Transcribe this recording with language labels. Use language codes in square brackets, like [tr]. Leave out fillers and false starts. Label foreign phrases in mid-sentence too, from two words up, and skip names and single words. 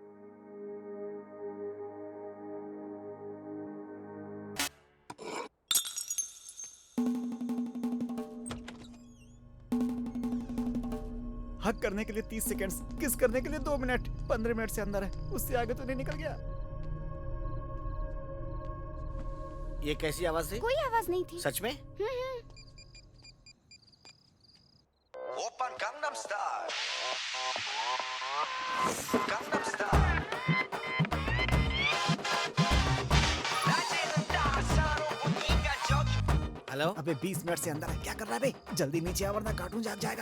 [hi] हक करने के लिए 30 सेकंड्स, किस करने के लिए 2 मिनट, 15 मिनट से अंदर है, उससे आगे तो नहीं निकल गया। ये कैसी आवाज थी? कोई आवाज नहीं थी। सच में? [ko] 오빤 강남스타일 강남스타일 낮에는 따사로운 인간적 [hi] हेलो, अबे 20 मिनट से अंदर है, क्या कर रहा है बे? जल्दी नीचे आ वरना कार्टून जाग जाएगा।